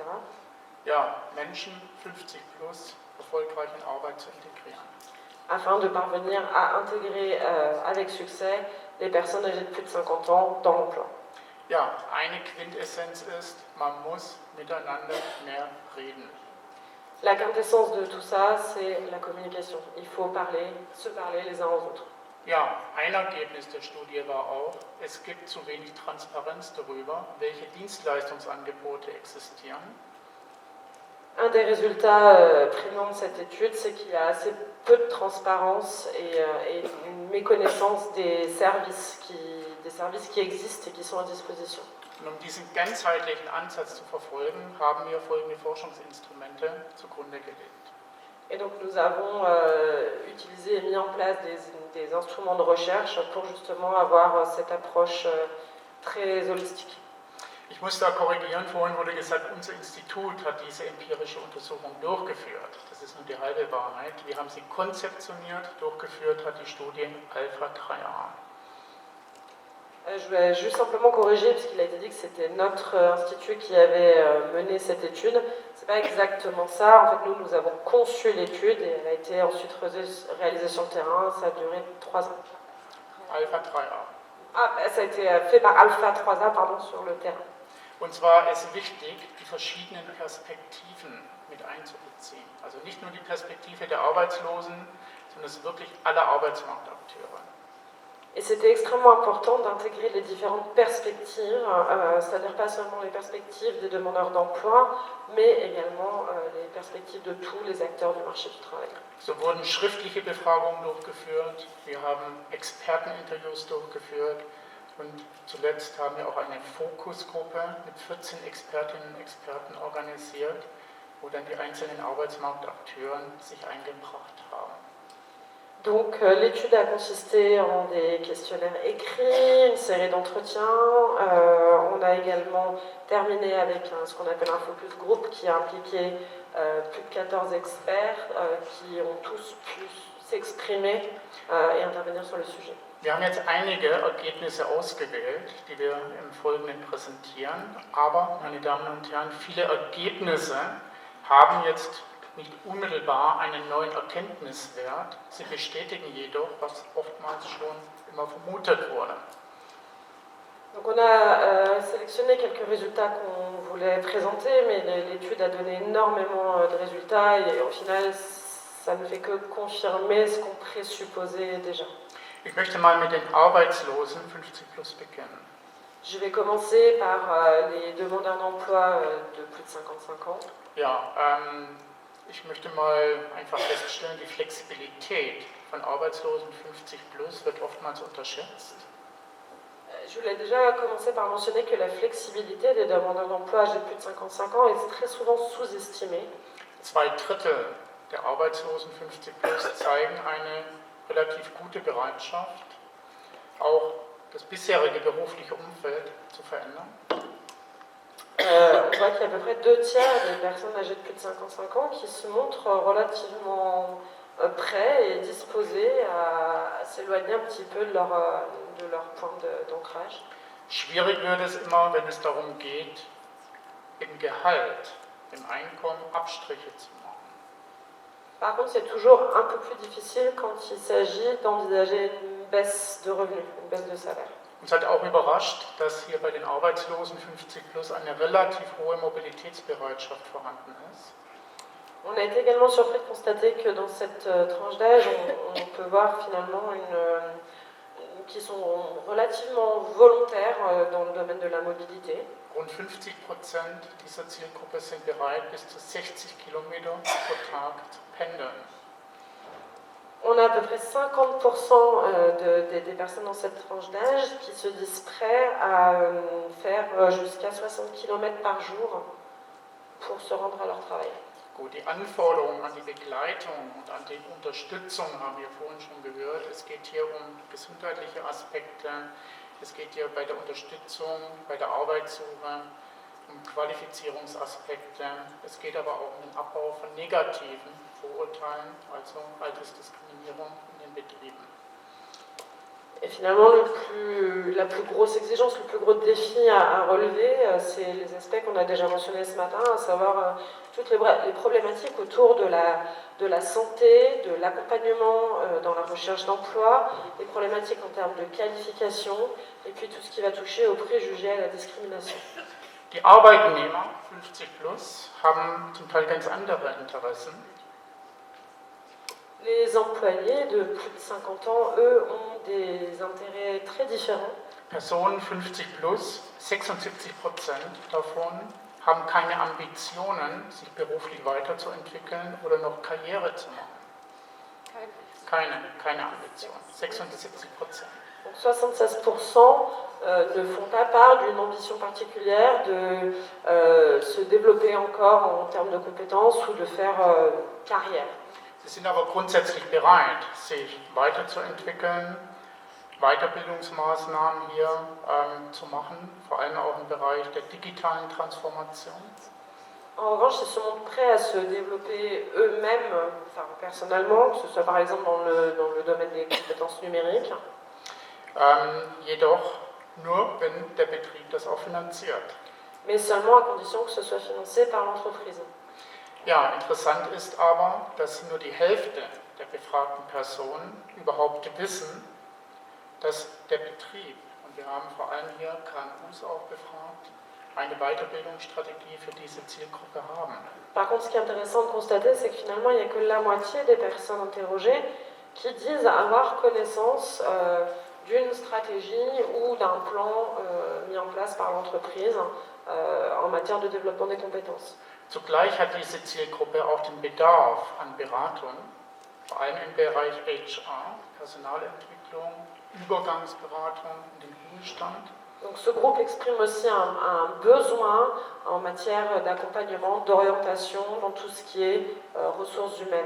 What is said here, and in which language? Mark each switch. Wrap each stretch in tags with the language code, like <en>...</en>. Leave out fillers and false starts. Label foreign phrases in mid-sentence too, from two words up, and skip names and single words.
<de>Ja, Menschen 50 plus erfolgreich in Arbeit zu integrieren.</de> <fr>Afin de parvenir à intégrer avec succès les personnes âgées de plus de 50 ans dans l'emploi.</fr> <de>Ja, eine Quintessenz ist, man muss miteinander mehr reden.</de> <fr>La quintessence de tout ça, c'est la communication. Il faut se parler les uns aux autres.</fr> <de>Ja, ein Ergebnis der Studie war auch, es gibt zu wenig Transparenz darüber, welche Dienstleistungsangebote existieren.</de> <fr>Un des résultats prégnants de cette étude, c'est qu'il y a assez peu de transparence et une méconnaissance des services qui existent et qui sont à disposition.</fr> <de>Und um diesen ganzheitlichen Ansatz zu verfolgen, haben wir folgende Forschungsinstrumente zugrunde gelegt.</de> <fr>Et donc nous avons utilisé et mis en place des instruments de recherche pour justement avoir cette approche très holistique.</fr> <de>Ich muss da korrigieren, vorhin wurde gesagt, unser Institut hat diese empirische Untersuchung durchgeführt. Das ist nur die halbe Wahrheit. Wir haben sie konzeptioniert, durchgeführt hat die Studie Alpha 3A.</de> <fr>Je vais juste simplement corriger, puisqu'il a été dit que c'était notre institut qui avait mené cette étude. Ce n'est pas exactement ça. En fait, nous avons conçu l'étude et elle a été ensuite réalisée sur le terrain. Ça a duré 3 ans. Alpha 3A. Ah, ça a été fait par Alpha 3A, pardon, sur le terrain.</fr> <de>Und zwar ist wichtig, die verschiedenen Perspektiven mit einzubeziehen. Also nicht nur die Perspektive der Arbeitslosen, sondern es wirklich alle Arbeitsmarktakteure.</de> <fr>Et c'était extrêmement important d'intégrer les différentes perspectives, c'est-à-dire pas seulement les perspectives des demandeurs d'emploi, mais également les perspectives de tous les acteurs du marché du travail.</fr> <de>So wurden schriftliche Befragungen durchgeführt, wir haben Experteninterviews durchgeführt und zuletzt haben wir auch eine Fokusgruppe mit 14 Expertinnen und Experten organisiert, wo dann die einzelnen Arbeitsmarktakteure sich eingebracht haben.</de> <fr>Donc l'étude a consisté en des questionnaires écrits, une série d'entretiens. On a également terminé avec ce qu'on appelle un</fr> <en>focus group</en> <fr>qui a impliqué plus de 14 experts qui ont tous pu s'exprimer et intervenir sur le sujet.</fr> <de>Wir haben jetzt einige Ergebnisse ausgewählt, die wir im Folgenden präsentieren, aber, meine Damen und Herren, viele Ergebnisse haben jetzt nicht unmittelbar einen neuen Erkenntniswert, sie bestätigen jedoch, was oftmals schon immer vermutet wurde.</de> <fr>Donc on a sélectionné quelques résultats qu'on voulait présenter, mais l'étude a donné énormément de résultats et au final, ça ne fait que confirmer ce qu'on présupposait déjà.</fr> <de>Ich möchte mal mit den Arbeitslosen 50 plus beginnen.</de> <fr>Je vais commencer par les demandeurs d'emploi de plus de 55 ans.</fr> <de>Ja, ich möchte mal einfach feststellen, die Flexibilität von Arbeitslosen 50 plus wird oftmals unterschätzt.</de> <fr>Je voulais déjà commencer par mentionner que la flexibilité des demandeurs d'emploi âgés de plus de 55 ans est très souvent sous-estimée.</fr> <de>2/3 der Arbeitslosen 50 plus zeigen eine relativ gute Bereitschaft, auch das bisherige berufliche Umfeld zu verändern.</de> <fr>on voit qu'il y a à peu près 2 tiers des personnes âgées de plus de 55 ans qui se montrent relativement prêts et disposés à s'éloigner un petit peu de leur point d'ancrage.</fr> <de>Schwierig wird es immer, wenn es darum geht, im Gehalt, im Einkommen Abstriche zu machen.</de> <fr>Par contre, c'est toujours un peu plus difficile quand il s'agit d'envisager une baisse de revenus, une baisse de salaire.</fr> <de>Uns hat auch überrascht, dass hier bei den Arbeitslosen 50 plus eine relativ hohe Mobilitätsbereitschaft vorhanden ist.</de> <fr>On a été également surpris de constater que dans cette tranche d'âge, on peut voir finalement qui sont relativement volontaires dans le domaine de la mobilité.</fr> <de>Rund 50% dieser Zielgruppe sind bereit, bis zu 60 Kilometer pro Tag zu pendeln.</de> <fr>On a à peu près 50% des personnes dans cette tranche d'âge qui se disent prêts à faire jusqu'à 60 km par jour pour se rendre à leur travail.</fr> <de>Gut, die Anforderungen an die Begleitung und an die Unterstützung haben wir vorhin schon gehört. Es geht hier um gesundheitliche Aspekte, es geht hier bei der Unterstützung, bei der Arbeitssuche, um Qualifizierungsaspekte. Es geht aber auch um den Abbau von negativen Vorurteilen, also Altersdiskriminierung in den Betrieben.</de> <fr>Et finalement, la plus grosse exigence, le plus gros défi à relever, c'est les aspects qu'on a déjà mentionnés ce matin, à savoir toutes les problématiques autour de la santé, de l'accompagnement dans la recherche d'emploi, les problématiques en termes de qualification, et puis tout ce qui va toucher aux préjugés et à la discrimination.</fr> <de>Die Arbeitnehmer 50 plus haben zum Teil ganz andere Interessen.</de> <fr>Les employés de plus de 50 ans, eux, ont des intérêts très différents.</fr> <de>Personen 50 plus, 76% davon haben keine Ambitionen, sich beruflich weiterzuentwickeln oder noch Karriere zu machen. Keine Ambition, 76%.</de> <fr>Donc 76% ne font pas part d'une ambition particulière de se développer encore en termes de compétences ou de faire carrière.</fr> <de>Sie sind aber grundsätzlich bereit, sich weiterzuentwickeln, Weiterbildungsmaßnahmen hier zu machen, vor allem auch im Bereich der digitalen Transformation.</de> <fr>En revanche, ils sont prêts à se développer eux-mêmes, enfin, personnellement, que ce soit par exemple dans le domaine des compétences numériques.</fr> <de>Jedoch nur, wenn der Betrieb das auch finanziert.</de> <fr>Mais seulement à condition que ce soit financé par l'entreprise.</fr> <de>Ja, interessant ist aber, dass nur die Hälfte der befragten Personen überhaupt wissen, dass der Betrieb, und wir haben vor allem hier KMUs auch befragt, eine Weiterbildungsstrategie für diese Zielgruppe haben.</de> <fr>Par contre, ce qui est intéressant de constater, c'est que finalement, il n'y a que la moitié des personnes interrogées qui disent avoir connaissance d'une stratégie ou d'un plan mis en place par l'entreprise en matière de développement des compétences.</fr> <de>Zugleich hat diese Zielgruppe auch den Bedarf an Beratung, vor allem im Bereich HR, Personalentwicklung, Übergangsberatung in den Ruhestand.</de> <fr>Donc ce groupe exprime aussi un besoin en matière d'accompagnement, d'orientation dans tout ce qui est ressources humaines.</fr>